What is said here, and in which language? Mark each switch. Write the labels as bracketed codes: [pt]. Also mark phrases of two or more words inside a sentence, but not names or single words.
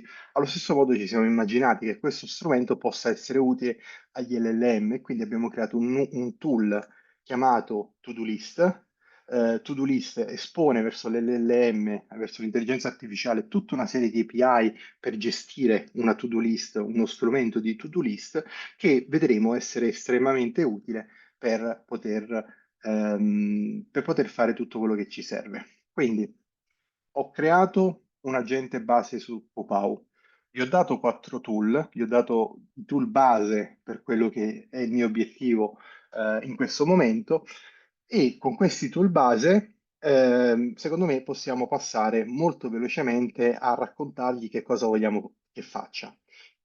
[it] Allo stesso modo ci siamo immaginati che questo strumento possa essere utile agli LLM e quindi abbiamo creato un tool chiamato To-Do List. [en] To-Do List [it] espone verso l'LLM, verso l'intelligenza artificiale, tutta una serie di API per gestire una to-do list, uno strumento di [en] to-do list [it] che vedremo essere estremamente utile per poter fare tutto quello che ci serve. Quindi ho creato un agente base su Popao, gli ho dato 4 tool, gli ho dato i tool base per quello che è il mio obiettivo in questo momento e con questi tool base secondo me possiamo passare molto velocemente a raccontargli che cosa vogliamo che faccia.